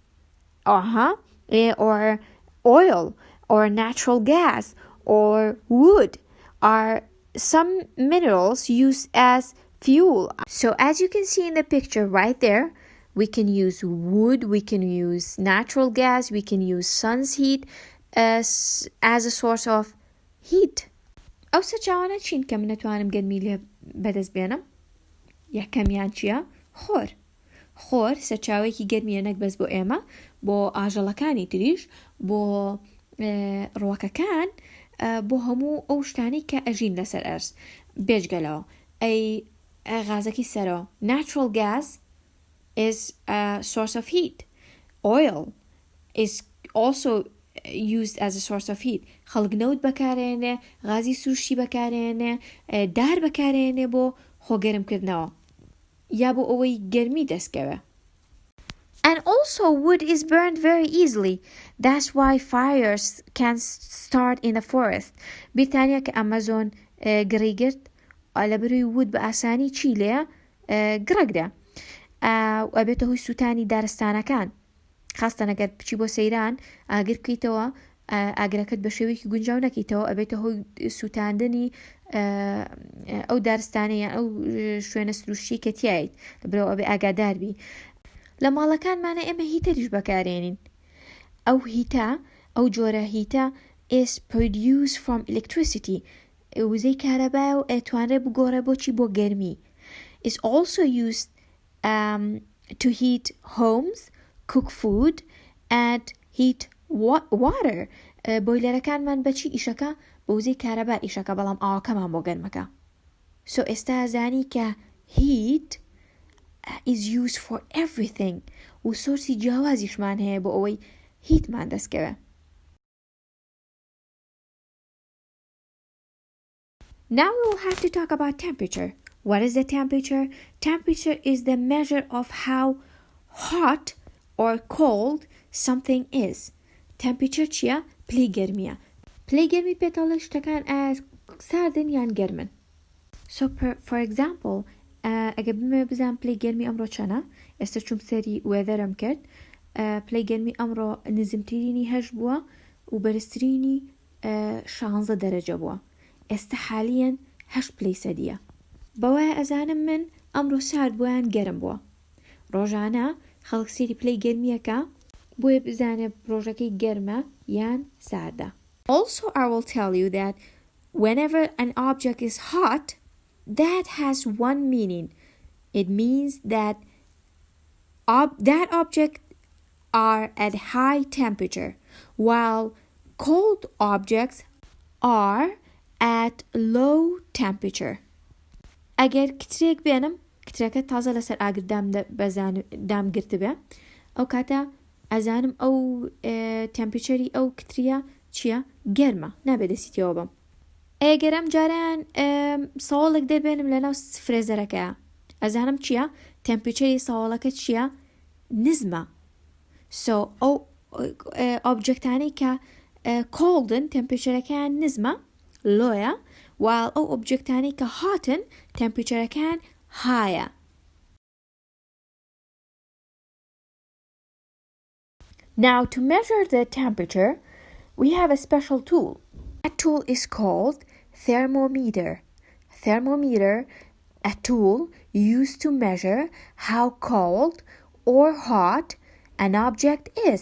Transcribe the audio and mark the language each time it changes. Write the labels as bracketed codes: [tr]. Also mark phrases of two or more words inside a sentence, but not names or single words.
[en] Or oil, or natural gas, or wood are some minerals used as fuel. So as you can see in the picture right there, we can use wood, we can use natural gas, we can use sun's heat as a source of heat. [ckb] ئەو سەرچاوانە چین کە من نەتوانم گەرمی لێ بەدەست بێنم؟ یەکەمیان چییە؟ خۆر سەرچاوێکی گەرمیە نەک بەس بۆ ئێمە بۆ ئاژەڵەکانی تریش بۆ ڕووەکەکان بۆ هەموو ئەو شتانی کە ئەژین لەسەر ئەرز بێجگەلەوە ئەی غازەکی سەرەوە. [en] Natural gas is a source of heat. Oil is also used as a source of heat. [ckb] خەڵک نەوت بەکارێنێ غازی سوشتی بەکارێنێ دار بەکارێنێ بۆ خۆگەرمکردنەوە یا بۆ ئەوەی گەرمی دەستکەوێ. [en] And also wood is burned very easily. That's why fires can start in the forest. [ckb] بریتانیا کە ئەمازۆن گڕی گرت لەبەروی wood بە ئاسانی چی لێە گڕەگرە ئەبێتە هۆی سوتانی دارستانەکان خاستە نەگەر بچی بۆ سەیران ئاگر بکەیتەوە ئاگرەکەت بە شێوەیەکی گونجاو نەکەیتەوە ئەبێتە هۆی سوتاندنی ئەو دارستانەیە ئەو شوێنە سروشتی کە تیایت لەبەرەوە ئەبێ ئاگاداربی. لە ماڵەکانمانە ئێمە هیتەریش بەکارێنین. ئەو هیتە ئەو جۆرە هیتە [en] is produced from electricity. [ckb] وزەی کارەبایە و ئەتوانرێت بگۆڕێ بۆچی بۆ گەرمی. [en] It's also used to heat homes, cook food, and heat water. [ckb] بۆیلەرەکانمان بەچی ئیشەکە بە وزەی کارەبا ئیشەکە بەڵام ئاوەکەمان بۆ گەرمەکە. So ئێستا زانی کە [en] heat is used for everything [ckb] وسورسی جیاوازیشمان هەیە بۆ ئەوەی هیتمان دەستکەوێ. [en] Now we will have to talk about temperature. What is the temperature? Temperature is the measure of how hot or cold something is. [ckb] Temperature چیە؟ پلەی گەرمیە. پلەی گەرمی پێتەڵێ شتەکان ساردن یان گەرمن. [en] So for example, [ckb] ئەگە بمێ بزانم پلەی گەرمی ئەمڕۆ چەنە؟ ئێستا چوم سەری وێدەرم کرد. پلەی گەرمی ئەمڕۆ نزمترینی 8 بووە و بەرزترینی 16 دەرەجە بووە. ئێستا حالیان 8 پلەی سەدیە. بەوایە ئەزانم من ئەمڕۆ سارد بووە یان گەرم بووە. ڕۆژانە خەڵک سەیری پلەی گەرمیەکە بۆیە بزانێ ڕۆژەکەی گەرمە یان ساردە. [en] Also, I will tell you that whenever an object is hot, that has one meaning. It means that that object are at high temperature, while cold objects are at low temperature. [ckb] ئەگەر کترێک بێنم کترەکە تازە لەسەر ئاگردام دامگرت بێ ئەو کاتە ئەزانم ئەو تەمپێچەری ئەو کتریە چییە؟ گەرمە نابێت دەستیەوە بم. ئەگەرم جاران ساوڵێک دەبێنم لەناو فرێزەرەکەیە ئەزانم چییە؟ تەمپێچەری ساوڵەکە چییە؟ نزمە. So ئەو ئۆبجەکتانەی کە coldن تەمپێچەرەکەیان نزمە لۆیە while ئەو ئۆبجەکتانەی کە hotن تەمپێچەرەکەیان higher. [en] Now to measure the temperature, we have a special tool. That tool is called thermometer. Thermometer, a tool used to measure how cold or hot an object is.